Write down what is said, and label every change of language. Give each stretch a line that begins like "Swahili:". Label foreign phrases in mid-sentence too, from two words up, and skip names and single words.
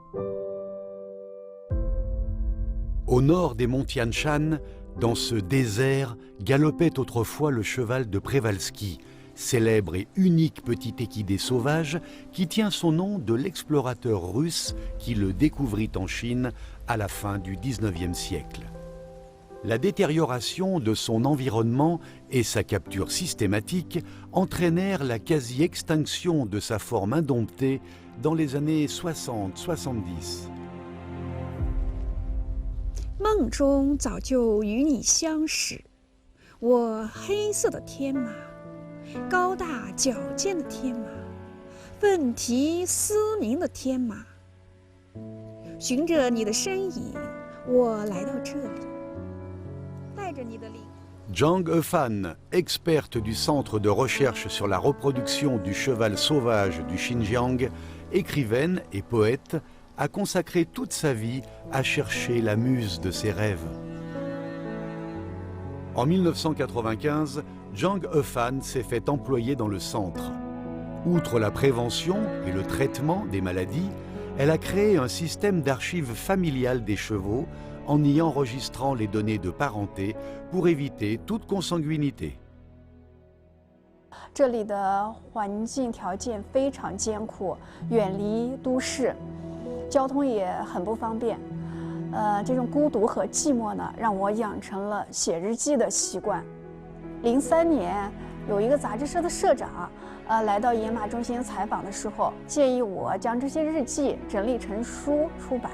French: Au nord des monts Tian Shan, dans ce désert, galopait autrefois le cheval de Przewalski, célèbre et unique petit équidé sauvage qui tient son nom de l'explorateur russe qui le découvrit en Chine à la fin du XIXe siècle. La détérioration de son environnement et sa capture systématique entraînèrent la quasi-extinction de sa forme indomptée dans les années 60-70.
Chinese: 梦中早就与你相识，我黑色的天马，高大矫健的天马，奋蹄嘶鸣的天马。循着你的身影，我来到这里，带着你的灵。
French: Zhang Hefan, experte du Centre de recherche sur la reproduction du cheval sauvage du Xinjiang, écrivaine et poète, a consacré toute sa vie à chercher la muse de ses rêves. En 1995, Zhang Hefan s'est fait employer dans le centre. Outre la prévention et le traitement des maladies, elle a créé un système d'archives familiales des chevaux en y enregistrant les données de parenté pour éviter toute consanguinité.
Chinese: 这里的环境条件非常艰苦，远离都市，交通也很不方便。这种孤独和寂寞呢，让我养成了写日记的习惯。03年，有一个杂志社的社长，来到野马中心采访的时候，建议我将这些日记整理成书出版。